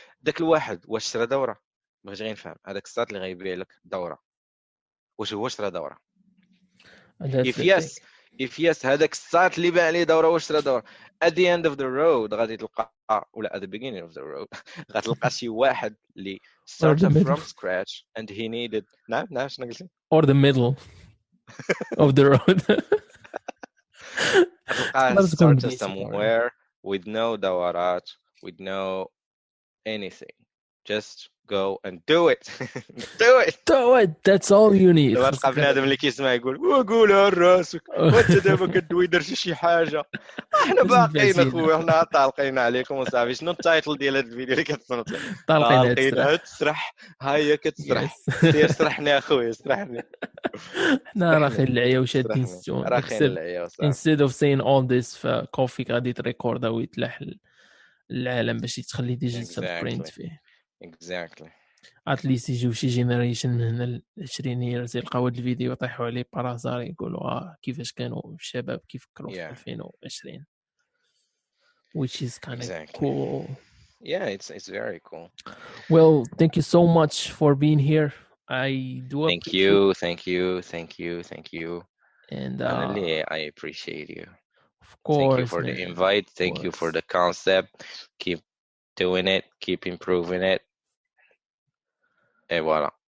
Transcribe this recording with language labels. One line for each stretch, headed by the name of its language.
Arabic: داك الواحد واش شرا دورة؟ باش غير نفهم هذاك الساط اللي غيبيع لك دورة واش هو شرا دورة؟
English: if yes
Arabic: هذاك الساط اللي باع لي دورة واش شرا دورة؟
English: at the end of the road
Arabic: غادي تلقى ولا
English: at the beginning of the road
Arabic: غتلقى شي واحد اللي
English: started from scratch and he needed
Arabic: نعم شنو قلتي؟
English: or the middle of the road. started somewhere with no دورات, with no anything. Just go and do it. do it. That's all you need.
Arabic: لما تلقى بنادم اللي كيسمع يقول وقولها لراسك وانت دابا كدوي درتي شي حاجه. احنا باقيين اخويا، احنا طالقين عليكم وصافي. شنو التايتل ديال هذا الفيديو اللي كتصنت؟ طالقين تسرح. هيا كتسرح. سير سرحني اخويا، سرحني. احنا راخين العيا وشادين ستون. راخين العيا وصافي.
English: Instead of saying all this
Arabic: في كوفي غادي تريكوردا ويتلاح العالم باش تخلي ديجيتال برينت فيه.
English: Exactly. at least
Arabic: يجيو شي جينيريشن من 20 years يلقاو هذا الفيديو يطيحوا عليه بارازار يقولوا كيفاش كانوا الشباب كيفكروا في 2020
English: which is kind of cool. Yeah, it's very cool. Well, thank you so much for being here. I do thank you. And I appreciate you. Of course. Thank you for the invite. Thank you for the concept. Keep doing it. Keep improving it.
French: Et voilà.